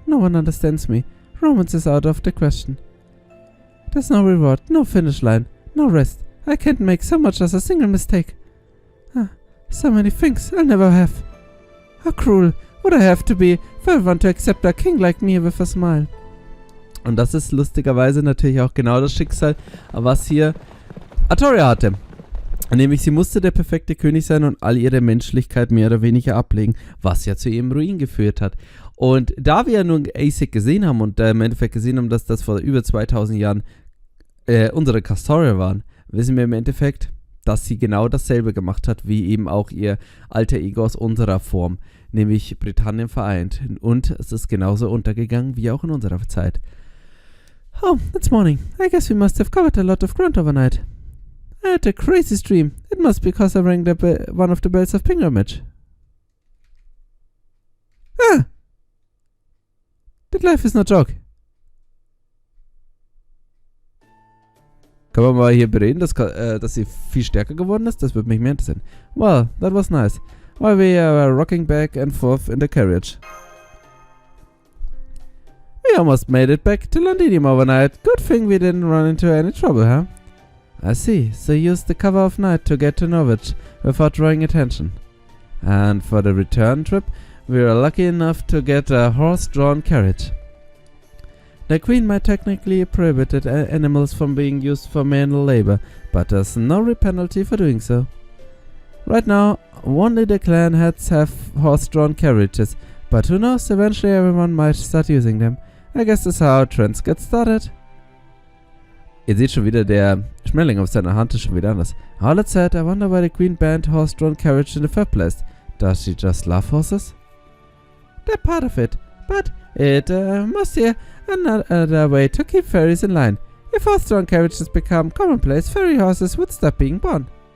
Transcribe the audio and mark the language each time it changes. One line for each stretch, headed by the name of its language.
English: No one understands me. Romance is out of the question. There's no reward, no finish line, no rest. I can't make so much as a single mistake. So many things I'll never have. How cruel would I have to be for everyone to accept a king like me with a smile?
German: Und das ist lustigerweise natürlich auch genau das Schicksal, was hier Artoria hatte. Nämlich sie musste der perfekte König sein und all ihre Menschlichkeit mehr oder weniger ablegen, was ja zu ihrem Ruin geführt hat. Und da wir ja nun Asek gesehen haben und im Endeffekt gesehen haben, dass das vor über 2000 Jahren unsere Castoria waren, wissen wir im Endeffekt, dass sie genau dasselbe gemacht hat, wie eben auch ihr alter Ego aus unserer Form, nämlich Britannien vereint. Und es ist genauso untergegangen wie auch in unserer Zeit.
English: Oh, it's morning. I guess we must have covered a lot of ground overnight. I had a crazy dream. It must be because I rang one of the bells of pilgrimage. That life is no joke.
German: Können wir mal hier bereden, dass sie viel stärker geworden ist? Das würde mich mehr interessieren.
English: Well, that was nice. While we were rocking back and forth in the carriage. We almost made it back to Londinium overnight. Good thing we didn't run into any trouble, huh? I see. So you used the cover of night to get to Norwich without drawing attention. And for the return trip, we were lucky enough to get a horse-drawn carriage. The Queen might technically prohibit animals from being used for manual labor, but there's no penalty for doing so. Right now, only the clan heads have horse-drawn carriages, but who knows, eventually everyone might start using them. I guess that's how trends get started.
German: Ihr seht schon wieder, der Schmetterling auf seiner Hand ist schon wieder anders.
English: All that said, I wonder why the Queen banned horse-drawn carriage in the first place. Does she just love horses? They're part of it, but it must be another way to keep fairies in line. If horse-drawn carriages become commonplace, fairy horses would stop being born.